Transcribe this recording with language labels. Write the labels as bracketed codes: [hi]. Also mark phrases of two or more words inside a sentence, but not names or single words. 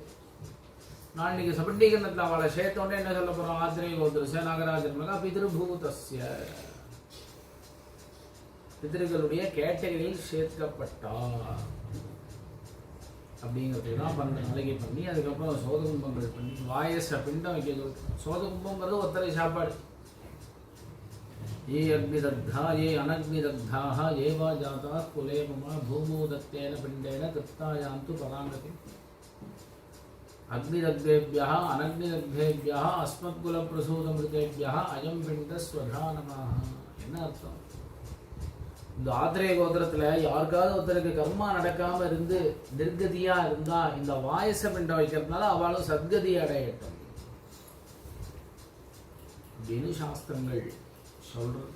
[ta] நான் இன்னைக்கு சபண்டீகரணத்தில் அவளை சேர்த்தோன்னே என்ன சொல்ல போறோம், [sa] आत्रेय गोत्रस्य नागराज शर्मणः पितृभूतस्य, [ta] பிதிருக்களுடைய கேட்டகரியில் சேர்க்கப்பட்டா அப்படிங்கிறதுலாம் 12 நாளைக்கு பண்ணி அதுக்கப்புறம் சோதகும்பங்கள் பண்ணி வாயச பிண்டம் வைக்கிறது. சோதகும்பங்கிறது ஒத்தரை சாப்பாடு. [sa] ये अग्निदग्धा ये अनग्निदग्धाः ये वा जाताः कुले मम भूमौ दत्तेन पिण्डेन तत्तायान्तु पराङ्गतिम् अग्निदग्धेभ्यः अनग्निदग्धेभ्यः अस्मत्कुलप्रसूतमृतेभ्यः अयं पिण्डस्वधा नमः. [ta] என்ன அர்த்தம்? இந்த ஆத்திரேய கோத்திரத்துல யாருக்காவது ஒருத்தருக்கு கர்மா நடக்காம இருந்து நிர்கதியா இருந்தா இந்த வாயச பிண்டம் வைக்கிறதுனால அவளும் சத்கதி அடையட்டும் அப்படின்னு சாஸ்திரங்கள் சொல்றது.